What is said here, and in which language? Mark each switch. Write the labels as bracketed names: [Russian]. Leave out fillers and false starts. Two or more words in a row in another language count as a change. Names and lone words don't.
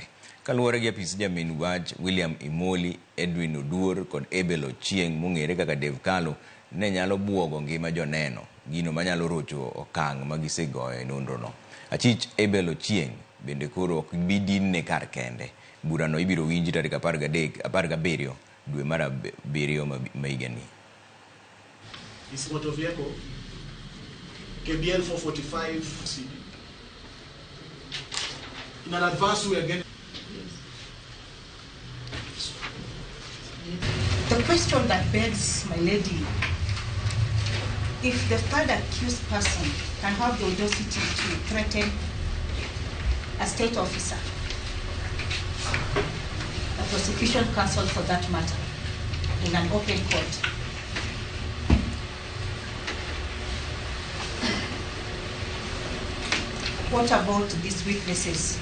[Luo (Kenya and Tanzania)] Kaluwore gi apis jamin wach William Imoli, Edwin Oduor kod Abel Ochieng mong'ere kaka Dave Kalu ne nyalo buogo ngima joneno, gino manyalo rocho okang' magisegoyo e nonrono. Achich Abel Ochieng bende koro ok bidinne kar kende. Burano ibiro winji tarik 17 dwe mar 7 mahigani. [English] This motor vehicle KBL 445 CD. In an advance we are getting. The question that begs, my lady, if the third accused person can have the audacity to threaten a state officer, the prosecution counsel for that matter, in an open court, what about these witnesses?